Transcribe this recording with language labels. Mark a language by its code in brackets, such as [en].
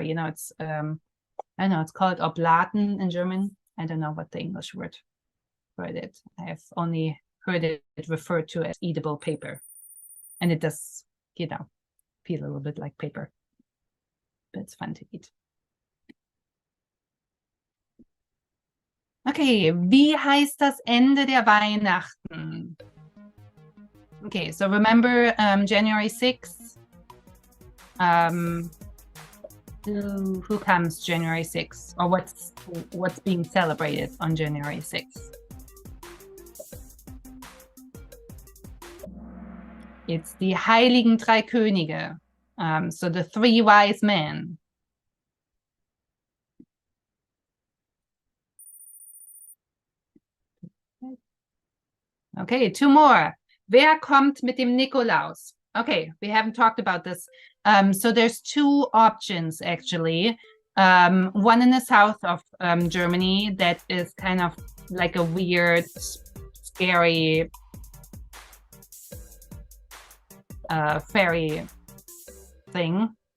[en] You know, it's, I don't know, it's called Oblaten in German. I don't know what the English word for it. I have only heard it referred to as eatable paper. And it does, you know, feel a little bit like paper, but it's fun to eat. [de] Okay, wie heißt das Ende der Weihnachten? [en] Okay, so remember January 6th? Who comes January 6th? Or what's being celebrated on January 6th? It's [de] die Heiligen Drei Könige. [en] So the three wise men. Okay, two more. [de] Wer kommt mit dem Nikolaus? [en] Okay, we haven't talked about this. So there's two options actually. One in the south of Germany that is kind of like a weird, scary fairy thing.